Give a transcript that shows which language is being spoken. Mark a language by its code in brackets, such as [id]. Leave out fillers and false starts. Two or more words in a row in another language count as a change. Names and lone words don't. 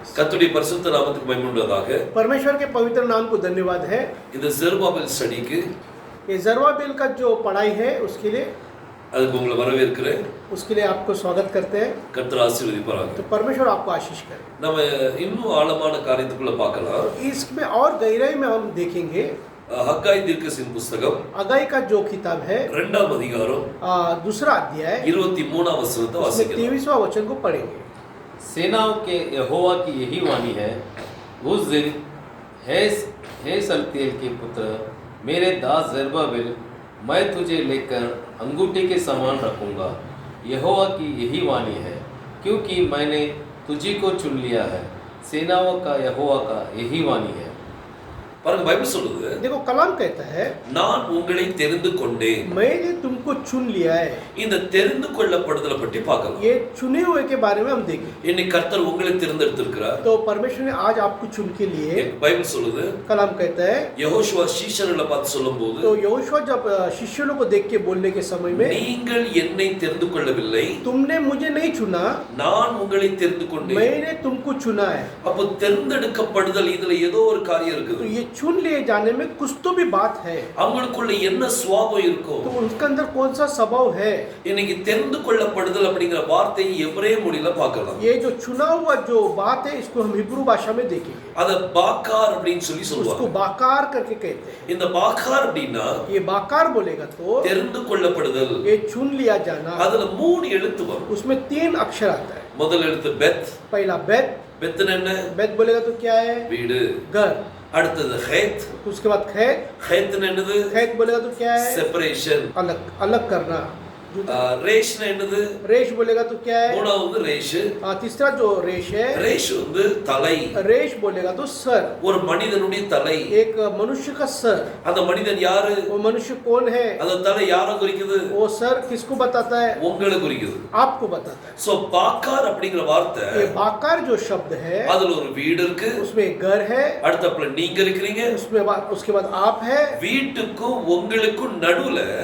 [ta] கர்த்தருடைய பரிசுத்த நாமத்துக்கு மகிமை உண்டாவதாக. [hi] परमेश्वर के पवित्र नाम को धन्यवाद है। [ta] இந்த ஜெருபாபேல் ஸ்டடிக்கு [hi] ये ज़रुब्बाबेल का जो पढ़ाई है उसके लिए [ta] அதுக்கு உங்களை வரவேற்கிறேன். [hi] उसके लिए आपको स्वागत करते हैं। [ta] கர்த்தர் ஆசீர்வதிப்பாராக. [hi] तो परमेश्वर आपको आशीष करे। [ta] நம்ம இன்னும் ஆழமான காரியத்துக்குள்ள பார்க்கலாம். [hi] इसमें और गहराई में हम देखेंगे [ta] ஹக்காய் தீர்க்கதரிசியின் புத்தகம் [hi] हग्गाई का जो किताब है [ta] இரண்டாம் அதிகாரம் [hi] दूसरा अध्याय [ta] 23ஆம் வசனத்தை வாசிக்கலாம். [hi] 23वां वचन को पढ़ेंगे। सेनाओं के यहोवा की यही वाणी है, उस दिन हे सल्तियेल के पुत्र मेरे दास ज़रुब्बाबेल, मैं तुझे लेकर अंगूठे के समान रखूंगा। यहोवा की यही वाणी है, क्योंकि मैंने तुझी को चुन लिया है। सेनाओं का यहोवा का यही वाणी है। [ta] பாருங்க, பைபிள் சொல்லுது, [hi] देखो कलाम कहता है [ta] நான் உங்களை தெரிந்து கொண்டேன். [hi] मैंने तुमको चुन लिया है। [ta] இந்த தெரிந்து கொள்ளப்படுதலை பற்றி பார்க்கலாம். [hi] ये चुने हुए के बारे में हम देखेंगे। [ta] இன்னைக்கு கர்த்தர் உங்களை தேர்ந்தெடுத்திருக்கிறார். [hi] तो परमेश्वर ने आज आपको चुन के लिए, [ta] பைபிள் சொல்லுது, [hi] कलाम कहता है [ta] யெகோஷுவா சீஷர்களை பார்த்து சொல்லும்போது, [hi] तो यहोशुआ जब शिष्यों को देख के बोलने के समय में, [ta] நீங்கள் என்னை தெரிந்து கொள்ளவில்லை, [hi] तुमने मुझे नहीं चुना, [ta] நான் உங்களை தெரிந்து கொண்டேன். [hi] मैंने तुमको चुना है। [ta] அப்போ தேர்ந்தெடுக்கப்படுதல் இதுல ஏதோ ஒரு காரியம் [hi] तो [ta] இருக்குது. [hi] ये चुन लिए जाने में कुछ तो भी बात है। [ta] அவங்களுக்குள்ள என்ன சுபாவம் இருக்கும்? [hi] तो उनके अंदर कौन सा स्वभाव है? [ta] இன்னைக்கு தெரிந்து கொள்ளப்படுதல் அப்படிங்கிற வார்த்தையை எபிரேய மொழியில பார்க்கலாம். [hi] ये जो चुना हुआ जो बात है, इसको हम हिब्रू भाषा में देखेंगे। [ta] அத பாக்கார் அப்படின்னு சொல்லி [hi] उसको [ta] சொல்லுவாங்க. [hi] बाकार करके कहते हैं। [ta] இந்த பாக்கார் அப்படின்னா [hi] ये बाकार बोलेगा तो [ta] தெரிந்து கொள்ளப்படுதல். [hi] ये चुन लिया जाना, [ta] அதுல 3 எழுத்து வரும். [hi] उसमें 3 अक्षर आता है। [ta] முதல் எழுத்து பெத். [hi] पहला बेत। [ta] பெத்னா என்ன? [hi] बेत बोलेगा तो क्या है? [ta] வீடு. [hi] घर। [ta] அடுத்தது ஹேத். [hi] उसके बाद खैत। [ta] ஹேத்னா என்னது? [hi] खैत बोलेगा तो क्या है? [ta] செப்பரேஷன். [hi] अलग अलग करना। [ta] ரேஷ்னா என்னது? [hi] रेश बोलेगा तो क्या है? [ta] மூணாவது ரேஷ். [hi] तीसरा जो रेश है, [ta] ரேஷ் வந்து தலை. [hi] रेश बोलेगा तो सर, [ta] ஒரு மனிதனுடைய தலை. [hi] एक मनुष्य का सर। [ta] அந்த மனிதன் யாரு? [hi] वो मनुष्य कौन है? [ta] அந்த தலை யாரை குறிக்குது? [hi] वो सर किसको बताता है? [ta] உங்களை குறிக்குது. [hi] आपको बताता है। [ta] சோ பாக்கார் அப்படிங்கிற வார்த்தை, [hi] ये बाकार जो शब्द है, [ta] அதுல ஒரு வீடு இருக்கு, [hi] उसमें एक घर है, [ta] அடுத்தப்புல நீங்க இருக்கீங்க, [hi] उसके बाद आप है, [ta] வீட்டுக்கும் உங்களுக்கும் நடுவுல